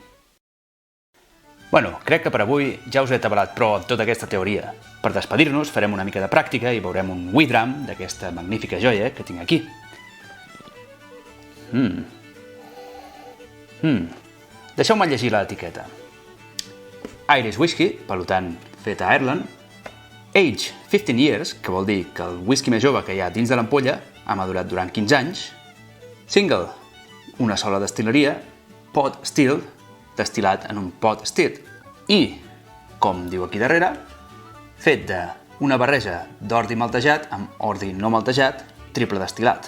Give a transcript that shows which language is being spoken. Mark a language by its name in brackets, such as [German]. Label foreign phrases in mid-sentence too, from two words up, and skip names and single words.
[Catalan] Bueno, crec que per avui ja us he tabalat prou amb tota aquesta teoria. Per despedir-nos farem una mica de pràctica i veurem un Widram d'aquesta magnífica joia que tinc aquí. Deixeu-me llegir l'etiqueta. [English] Irish Whisky, [Catalan] per tant, fet a Ireland. [English] Age 15 years, [Catalan] que vol dir que el whisky més jove que hi ha dins de l'ampolla ha madurat durant 15 anys. Single, una sola destil·leria. [English] Pot still, [Catalan] destil·lat en un [English] pot still. [Catalan] I, com diu aquí darrere, fet d'una barreja d'ordi maltejat amb ordi no maltejat, triple destil·lat.